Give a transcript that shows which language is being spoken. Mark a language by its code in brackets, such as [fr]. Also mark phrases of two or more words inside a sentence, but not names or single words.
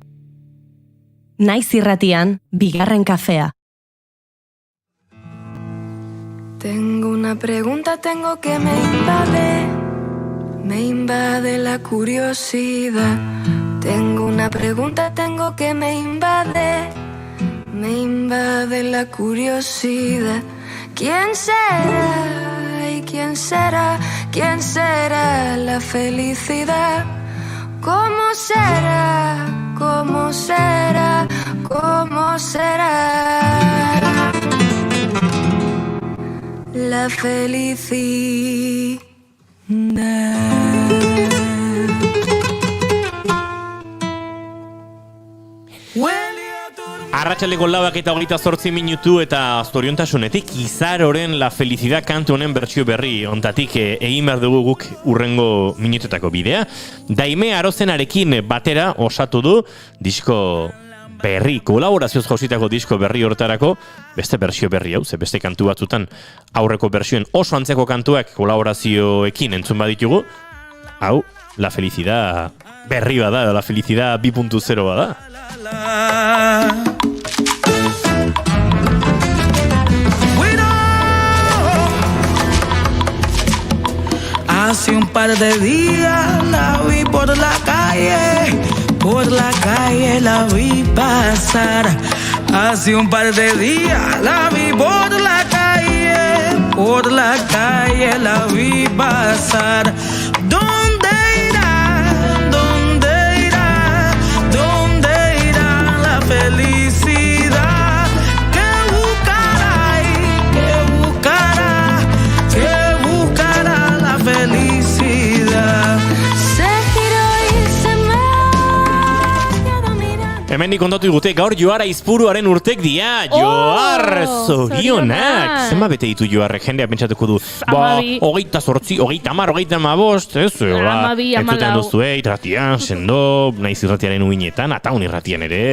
[eu] Naiz irratian, bigarren kafea. [es] Tengo una pregunta, tengo que me invade la curiosidad. Tengo una pregunta, tengo que me invade la curiosidad. ¿Quién será? ¿Y quién será? ¿Quién será la felicidad? ¿Cómo será? ¿Cómo será? ¿Cómo será la felicidad? [eu] Arratsaldeko 4:08 minutu eta zoriontasunetik Izaroren La Felicidad kantu honen bertsio berri ontatik egin behar dugu guk urrengo minutetako bidea. Daime Arozenarekin batera osatu du disko berri, kolaborazioz jausitako disko berri hortarako, beste bertsio berri hau, beste kantu batzutan aurreko bertsioen oso antzeko kantuak kolaborazioekin entzun baditugu. Hau, La Felicidad berri bada, La Felicidad 2.0 bada. [en] We don't [es] Hace un par de días la vi por la calle la vi pasar. Hace un par de días la vi por la calle la vi pasar. ¿Dónde irá la felicidad? ¿Qué buscará la felicidad? Se giró y se me quedó mirando. [eu] Hemendik kontatu digute, gaur Joar Aizpuruaren urtek dia. Joar, zorionak. Zenba bete ditu Joarrek, jendea pentsatuko du. Ba, 28, 30, 35, ez? Entzuten duzue, irratian, sendo, naiz irratiaren uinetan, ataun irratian ere.